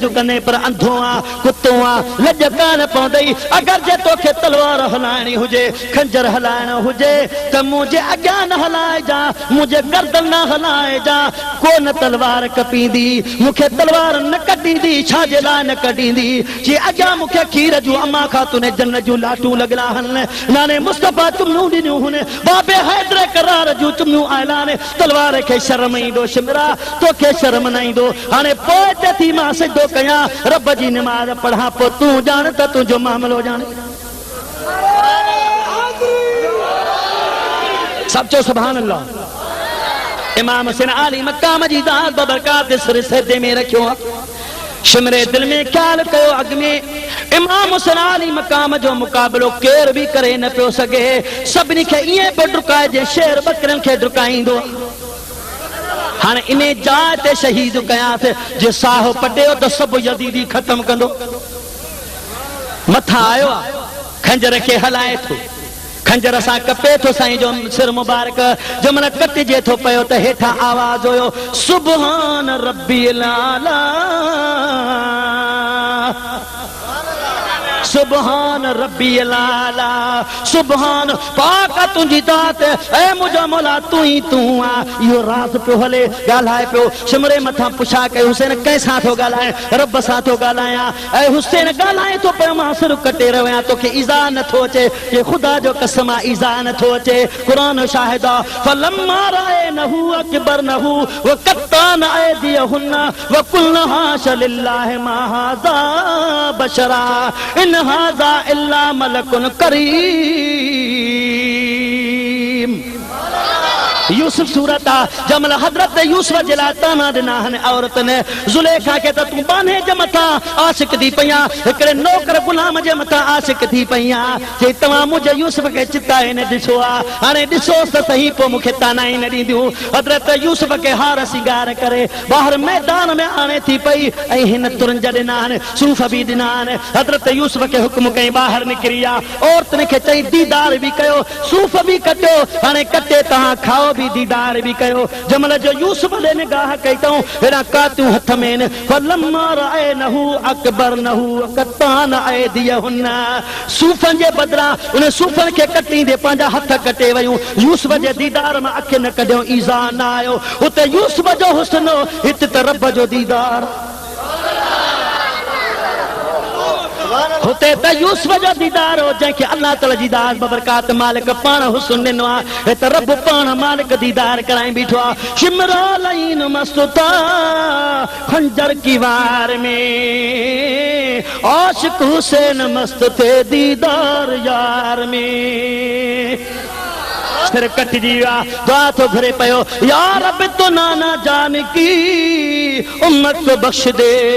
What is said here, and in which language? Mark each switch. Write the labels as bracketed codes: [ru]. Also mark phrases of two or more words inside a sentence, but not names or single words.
[sd] कने पर अंधो आ कुत्तो आ लज कान पवंदई अगर जे तोखे तलवार हलाइणी हुजे खंजर हलाइणो हुजे त मुझे अॻियां न हलाए जा मुझे गर्दन न हलाए जा कोन तलवार कपींदी मुखे तलवार न कढींदी छाजे लाइ न कढींदी जे अॻियां मुखे खीर जूं अम्मा खातून जन्नत जूं लाटूं लॻला हन नाने मुस्तफा चुमूं ॾिनियूं हुन बाबे हैदर करा तलवार जूं चुमियूं ऐलान तलवार खे शर्म ईंदो शिमरा तोखे शर्म न ईंदो हाणे पोइ ते थी मां सिजदो कयां रब जी नमाज़ पढ़ां पोइ तूं ॼाण त तुंहिंजो मामिलो ॼाण सब चो [ar] سبحان الله [sd] इमाम हुसैन आली मकाम जी दात बबरकात सिर सजदे में रखियो शिमरे दिल में ख्याल कयो अग में इमाम हुसैन आली मकाम जो मुकाबलो केर भी करे न पियो सके सभिनी खे ईअं पियो डुकाए जे शेर बकरनि खे डुकाईंदो हाणे इन जाइ ते शहीद कयासीं जे साहो पटियो त सभु यज़ीदी ख़त्म कंदो मथां आयो आहे खंजर खे हलाए थो खंजर सां कपे थो साईं जो सिर मुबारक जमल कटिजे थो पियो त हेठां आवाज़ हुयो [ar] سبحان ربي الأعلى سبحان ربي الأعلى [sd] सुभान पाक तुंहिंजी ज़ात ऐ मुंहिंजो मौला तूं ई तूं आ इहो राज़ पियो हले ॻाल्हाए पियो सिमरे मथां पुछा कयो हुसैन कंहिंसां थो ॻाल्हाए रब सां थो ॻाल्हायां ऐं हुसैन ॻाल्हाए थो पियो मां सिर कटे रहियो आहियां तोखे ईज़ा नथो अचे ये ख़ुदा जो कसम आहे ईज़ा नथो अचे क़ुर शाहिद आहे [ar] فلما رأينه أكبرنه وقطعن أيديهن وقلن حاش لله ما هذا بشرا إن هذا إلا ملك [sd] करीम यूसुफ सूरत जमल हजरत यूसुफ जे लाइ ताना ॾिना आहिनि औरत ने ज़ुलेखा खे त तूं बाने जे मथां आशिक थी पई आहे हिकिड़े नौकर गुलाम जे मथां आशिक थी पई आहे जे तव्हां मुंहिंजे यूसुफ खे चिताए न ॾिसो आहे हाणे ॾिसोसि त सही पोइ मूंखे ताना ई न ॾींदियूं हजरत यूसुफ खे हार सिंगार करे ॿाहिरि मैदान में आणे थी पई ऐं हिन तुरंज ॾिना आहिनि सूफ़ बि ॾिना आहिनि हजरत यूसुफ खे हुकुम कई ॿाहिरि निकिरी आहे औरतुनि खे चई दीदार बि कयो सूफ़ बि कटियो हाणे कटे तव्हां खाओ भी दीदार भी कयो जमल जो यूसुफ ने निगाह कई तऊं हेड़ा कातियूं हथ में [ar] فلما رأينه أكبرنه قطعن أيديهن [sd] सूफ़न जे बदरा उन सूफ़न खे कटींदे पंहिंजा हथ कटे वयूं यूसुफ जे दीदार में अखि न कढियो ईज़ा न आयो हुते यूसुफ जो हुस्न हिते त रब जो दीदार हुते त यूसुफ जो दीदार हो जंहिंखे अल्लाह ताला जी दात बबरकात मालिक पाण हुस्न ॾिनो आहे त रब पाण मालिक दीदार कराई बीठो आहे शिमरा लईन मस्तुता [ur] خنجر کی وار میں عاشق حسین مست تھے دیدار یار میں [sd] सिर कटजी विया दुआ थो घुरे पियो [ur] یا رب تو نانا جان کی امت کو بخش دے